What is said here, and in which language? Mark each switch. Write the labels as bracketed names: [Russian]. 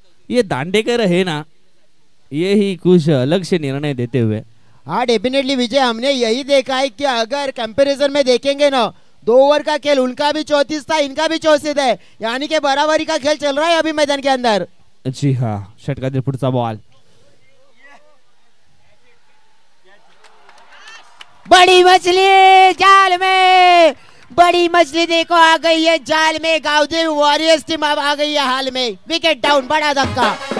[Hindi] ये दांडेकर है ना, ये ही कुछ अलग से निर्णय देते हुए। हाँ डेफिनेटली विजय, हमने यही देखा है कि अगर कंपैरिजन में देखेंगे ना, 2 ओवर का खेल उनका भी 34 था, इनका भी 34 है, यानी कि बराबरी का खेल चल रहा है अभी मैदान के अंदर। [Marathi] जी हाँ, षटकातील पुढचा बॉल, [Hindi] बड़ी मछली जाल में, बड़ी मछली देखो आ गई है जाल में। गावदेव वॉरियर्स टीम अब आ गई है हाल में। विकेट डाउन, बड़ा धक्का।